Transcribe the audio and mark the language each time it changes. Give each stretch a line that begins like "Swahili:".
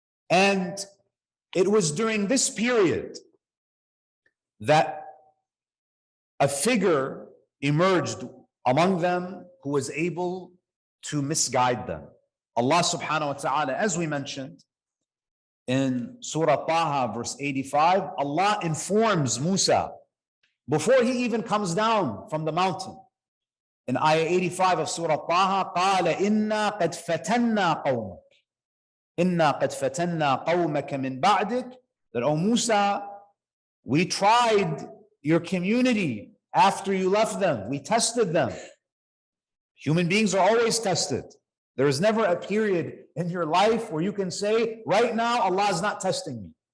English: And it was during this period that a figure emerged among them who was able to misguide them. Allah subhanahu wa ta'ala, as we mentioned in Surah Taha, verse 85, Allah informs Musa before he even comes down from the mountain. In ayah 85 of Surah Taha,
Arabic: قَالَ إِنَّا قَدْ فَتَنَّا قَوْمَكَ إِنَّا قَدْ فَتَنَّا قَوْمَكَ مِنْ بَعْدِكَ.
English: That, O Musa, we tried your community after you left them. We tested them. Human beings are always tested. There is never a period in your life where you can say, right now, Allah is not testing me.